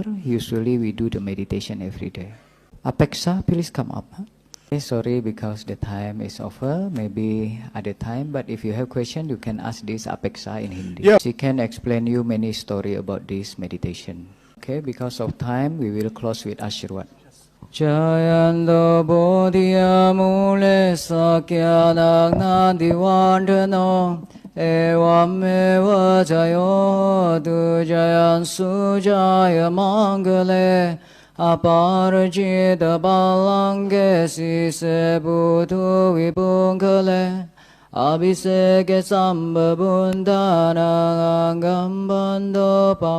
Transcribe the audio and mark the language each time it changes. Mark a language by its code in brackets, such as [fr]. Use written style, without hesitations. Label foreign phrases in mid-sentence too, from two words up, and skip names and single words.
[en] Usually we do the meditation every day. Apeksha, please come up. Okay, sorry because the time is over. Maybe other time. But if you have question, you can ask this Apeksha in Hindi. Yeah. She can explain you many story about this meditation. Okay, because of time, we will close with Ashirwad. [pi] Jayando bodhiya mule sakya nagna divandano evam eva jayo du jayan sujaya mangale aparajita balange sise buddhu vibhunkale abhiseke sambabundanang gambando